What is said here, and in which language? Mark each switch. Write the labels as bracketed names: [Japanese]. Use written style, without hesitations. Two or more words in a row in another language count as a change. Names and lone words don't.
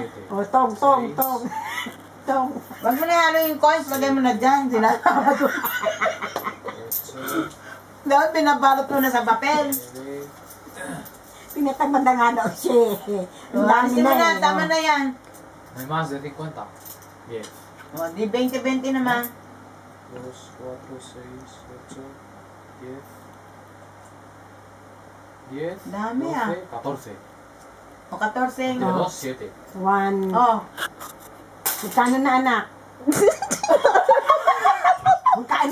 [Filipino] O, tong. Tong. Huwag mo na halo yung coins, lagay mo na dyan. Sinasama ko. Dapat pinabalot mo na sa papel. Pinatamad na nga daw siya. Ang dami Alisin mo na, eh. tama na yan. [Spanish] No hay más de 50. Bien. [Filipino] O, di 20-20 naman. 2, 4, 6, 8, 10. 10. Dami, 14. O, 14. 2, 7. 1. Oh, Magkano na, anak? Magkano?